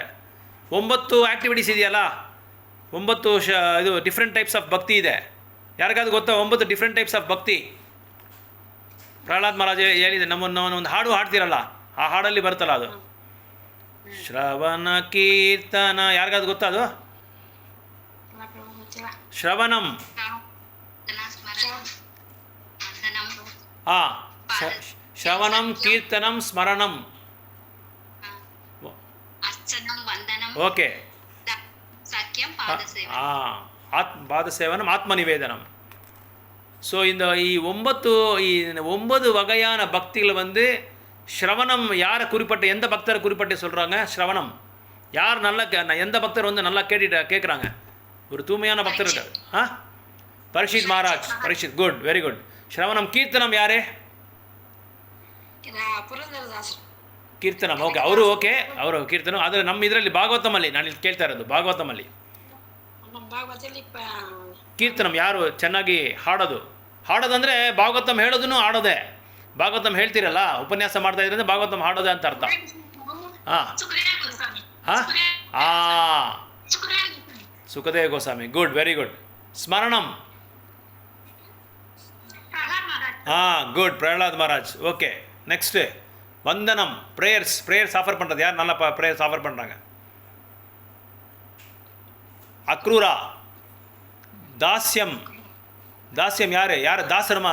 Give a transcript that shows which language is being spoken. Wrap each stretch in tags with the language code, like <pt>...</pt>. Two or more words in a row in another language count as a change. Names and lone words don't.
<kn>9 ಆ್ಯಕ್ಟಿವಿಟೀಸ್ ಇದೆಯಲ್ಲ, 9 ಇದು</kn> <en>different types of</en> <kn>ಭಕ್ತಿ ಇದೆ. ಯಾರಿಗಾದ್ರು ಗೊತ್ತಾ 9</kn> <en>different types of</en> <kn>ಭಕ್ತಿ? ಪ್ರಹ್ಲಾದ್ ಮಹಾರಾಜ್ ಹೇಳಿದೆ. ನಮ್ಮನ್ನು ಒಂದು ಹಾಡು ಹಾಡ್ತಿರಲ್ಲ, ಆ ಹಾಡಲ್ಲಿ ಬರುತ್ತಲ್ಲ ಅದು ಶ್ರವಣ ಕೀರ್ತನ. ಯಾರಿಗಾದ್ರು ಗೊತ್ತಾ ಅದು? ಶ್ರವಣಂ.</kn> <sa>ಶ್ರವಣಂ ಕೀರ್ತನಂ ಸ್ಮರಣಂ.</sa> <kn>ಓಕೆ.</kn> <sa>पादसेवनम् आत्मनिवेदनम्.</sa> <ta>ஸோ இந்த 9 வகையான பக்திகளை வந்து ஸ்ரவணம் யாரை குறிப்பிட்ட, எந்த பக்தரை குறிப்பிட்டு சொல்கிறாங்க? ஸ்ரவணம் யார் நல்லா எந்த பக்தர் வந்து நல்லா கேட்குறாங்க? ஒரு தூய்மையான பக்தர் இருக்கார். பரீட்சித் மகாராஜ். பரீட்சித்,</ta> <en>good, very good.</en> <ta>ஸ்ரவணம். கீர்த்தனம் யாரு?</ta> <kn>ಕೀರ್ತನಂ. ಓಕೆ, ಅವರು ಕೀರ್ತನ. ಆದರೆ ನಮ್ಮ ಇದರಲ್ಲಿ ಭಾಗವತಮಲ್ಲಿ ನಾನು ಇಲ್ಲಿ ಕೇಳ್ತಾ ಇರೋದು, ಭಾಗವತಮಲ್ಲಿ ಕೀರ್ತನಂ ಯಾರು ಚೆನ್ನಾಗಿ ಹಾಡೋದಂದರೆ ಭಾಗವತಂ ಹೇಳೋದನ್ನು ಹಾಡೋದೆ. ಭಾಗವತಂ ಹೇಳ್ತಿರಲ್ಲ, ಉಪನ್ಯಾಸ ಮಾಡ್ತಾ ಇದ್ರೆ ಭಾಗವತಂ ಹಾಡೋದೆ ಅಂತ ಅರ್ಥ. ಸುಖದೇವ ಗೋಸ್ವಾಮಿ,</kn> <en>good, very good.</en> <kn>ಸ್ಮರಣಂ.</kn> <ta>குட், பிரஹ்லாத் மகாராஜ். ஓகே, நெக்ஸ்ட்டு வந்தனம்,</ta> <en>prayers offer</en> <ta>பண்ணுறது. யார் நல்லா</ta> <en>prayers offer</en> <ta>பண்ணுறாங்க? அக்ரூரா. தாஸ்யம் யார் தாசரமா?</ta>